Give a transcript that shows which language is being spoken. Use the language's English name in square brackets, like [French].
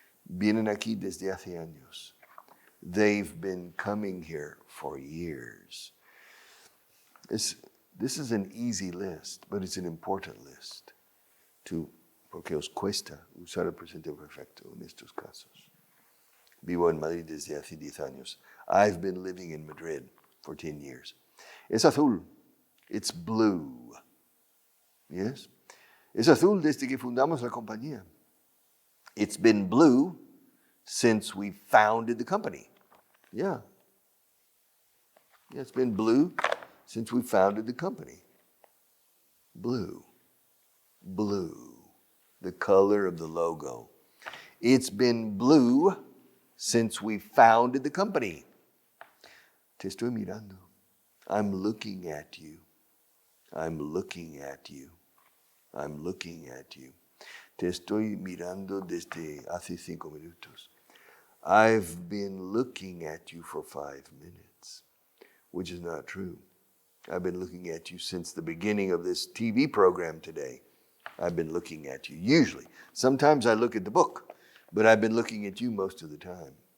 [Spanish] Vienen aquí desde hace años. [English] They've been coming here for years. This is an easy list, but it's an important list. [Spanish] Porque os cuesta usar el presente perfecto en estos casos. Vivo en Madrid desde hace 10 años. [English] I've been living in Madrid for 10 years. [Spanish] Es azul. [English] It's blue. Yes? [Spanish] Es azul desde que fundamos la compañía. [English] It's been blue since we founded the company. Yeah. It's been blue since we founded the company. Blue. Blue. The color of the logo. It's been blue since we founded the company. [Spanish] Te estoy mirando. [English] I'm looking at you. I'm looking at you. I'm looking at you. [Spanish] Te estoy mirando desde hace 5 minutos. [English] I've been looking at you for 5 minutes, which is not true. I've been looking at you since the beginning of this TV program today. I've been looking at you, usually. Sometimes I look at the book, but I've been looking at you most of the time.